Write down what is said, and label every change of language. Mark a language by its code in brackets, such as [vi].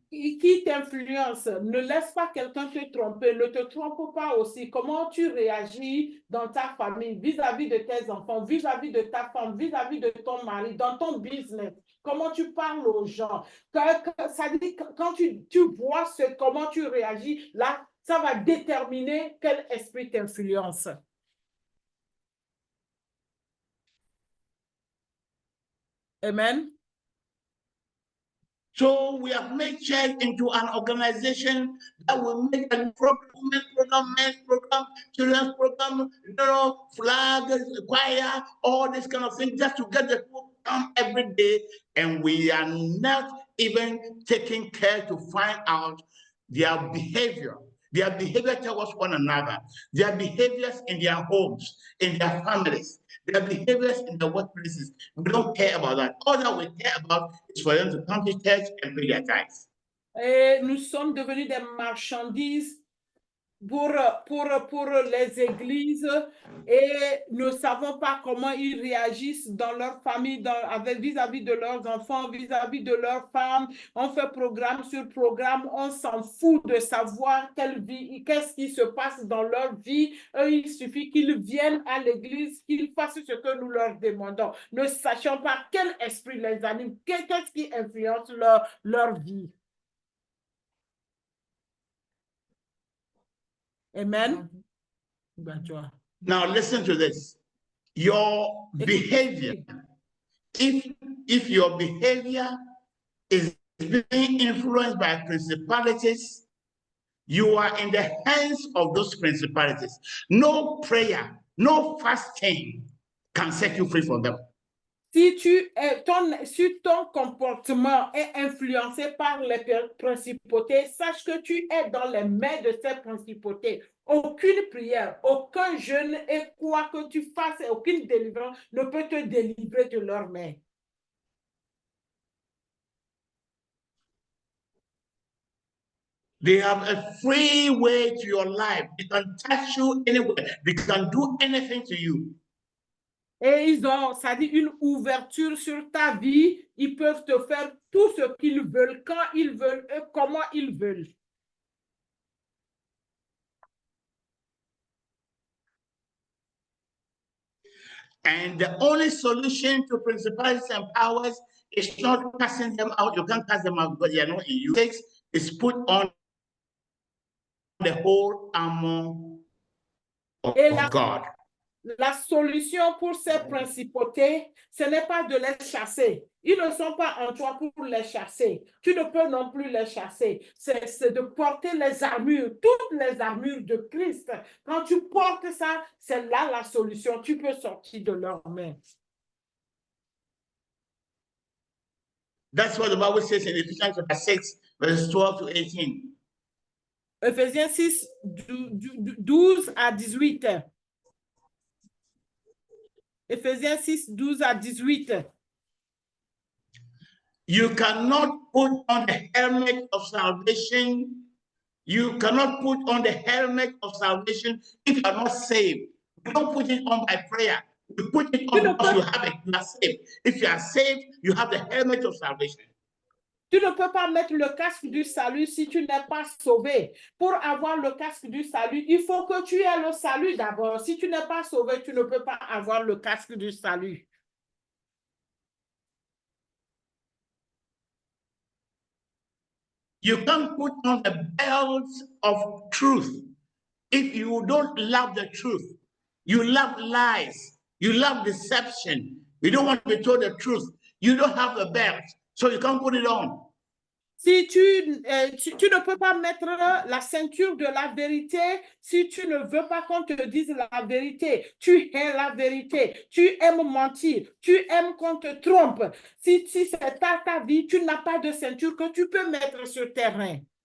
[fr] Qui t'influence? Ne laisse pas quelqu'un te tromper. Ne te trompe pas aussi. Comment tu réagis dans ta famille, vis-à-vis de tes enfants, vis-à-vis de ta femme, vis-à-vis de ton mari, dans ton business? Comment tu parles aux gens? Ça dit, quand tu vois comment tu réagis, là, ça va déterminer quel esprit t'influence. Amen. [en] So we have made church into an organization that will make a women's program, men's program, children's program, flag, choir, all this kind of thing, just to get the people come every day. And we are not even taking care to find out their behavior towards one another, their behaviors in their homes, in their families, their behaviors in the workplaces. We don't care about that. All that we care about is for them to come to church and pay their tithes. [fr] Et nous sommes devenus des marchandises pour les églises et nous ne savons pas comment ils réagissent dans leur famille, vis-à-vis de leurs enfants, vis-à-vis de leurs femmes. On fait programme sur programme, on s'en fout de savoir qu'est-ce qui se passe dans leur vie. Eux, il suffit qu'ils viennent à l'église, qu'ils fassent ce que nous leur demandons. Ne sachant pas quel esprit les anime, qu'est-ce qui influence leur vie. Amen. [en] Now listen to this. Your behavior, if your behavior is being influenced by principalities, you are in the hands of those principalities. No prayer, no fasting can set you free from them. [fr] Si ton comportement est influencé par les principautés, sache que tu es dans les mains de ces principautés. Aucune prière, aucun jeûne et quoi que tu fasses, aucune délivrance ne peut te délivrer de leurs mains. [en] They have a free way to your life. They can touch you anywhere. They can do anything to you. [fr] Et ils ont, ça dit, une ouverture sur ta vie. Ils peuvent te faire tout ce qu'ils veulent, quand ils veulent et comment ils veulent. [en] And the only solution to principalities and powers is not casting them out. You can't cast them out because they are not in you. It is put on the whole armor of God. [fr] La solution pour ces principautés, ce n'est pas de les chasser. Ils ne sont pas en toi pour les chasser. Tu ne peux non plus les chasser. C'est de porter les armures, toutes les armures de Christ. Quand tu portes ça, c'est là la solution. Tu peux sortir de leurs mains. [en] That's what the Bible says in Ephesians chapter 6, verses 12 to 18. [fr] Ephésiens 6, 12 à 18. Ephésiens 6, 12 à 18. [en] You cannot put on the helmet of salvation. You cannot put on the helmet of salvation if you are not saved. You don't put it on by prayer. You put it on because you have it. You are saved. If you are saved, you have the helmet of salvation. [fr] Tu ne peux pas mettre le casque du salut si tu n'es pas sauvé. Pour avoir le casque du salut, il faut que tu aies le salut d'abord. Si tu n'es pas sauvé, tu ne peux pas avoir le casque du salut. [en] You can't put on the belt of truth if you don't love the truth. You love lies. You love deception. You don't want to be told the truth. You don't have the belt, so you can't put it on. [fr] Si tu ne peux pas mettre la ceinture de la vérité si tu ne veux pas qu'on te dise la vérité. Tu hais la vérité. Tu aimes mentir. Tu aimes qu'on te trompe. Si c'est ta vie, tu n'as pas de ceinture que tu peux mettre sur terrain.